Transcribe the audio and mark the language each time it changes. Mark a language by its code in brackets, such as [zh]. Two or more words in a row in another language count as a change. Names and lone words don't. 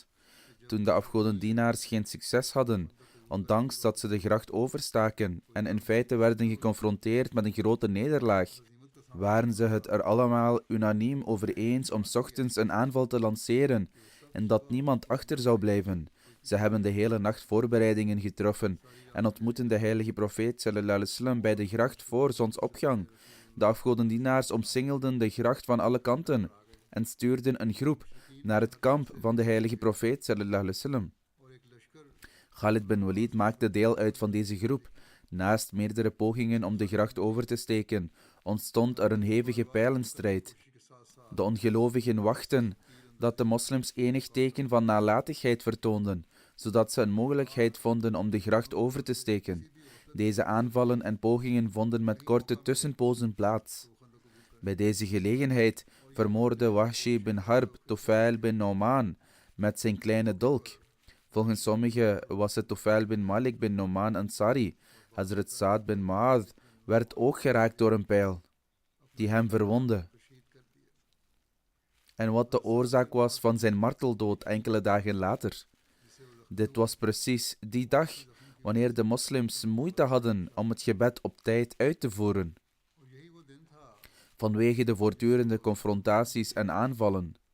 [nl] Toen de afgodendienaars geen succes hadden, ondanks dat ze de gracht overstaken en in feite werden geconfronteerd met een grote nederlaag, waren ze het er allemaal unaniem over eens om 's ochtends een aanval te lanceren en dat niemand achter zou blijven. Ze hebben de hele nacht voorbereidingen getroffen en ontmoetten de heilige profeet [ar] صلى الله عليه وسلم [nl] bij de gracht voor zonsopgang. De afgodendienaars omsingelden de gracht van alle kanten en stuurden een groep naar het kamp van de heilige profeet [ar] صلى الله عليه وسلم. [nl] Khalid bin Walid maakte deel uit van deze groep. Naast meerdere pogingen om de gracht over te steken, ontstond er een hevige pijlenstrijd. De ongelovigen wachten dat de moslims enig teken van nalatigheid vertoonden, zodat ze een mogelijkheid vonden om de gracht over te steken. Deze aanvallen en pogingen vonden met korte tussenpozen plaats. Bij deze gelegenheid vermoordde Wahshi bin Harb Tufail bin Nu'man met zijn kleine dolk. Volgens sommigen was het Tufail bin Malik bin Nu'man Ansari. Hazrat Sa'd bin Mu'adh werd ook geraakt door een pijl, die hem verwondde. En wat de oorzaak was van zijn marteldood enkele dagen later. Dit was precies die dag wanneer de moslims moeite hadden om het gebed op tijd uit te voeren, vanwege de voortdurende confrontaties en aanvallen.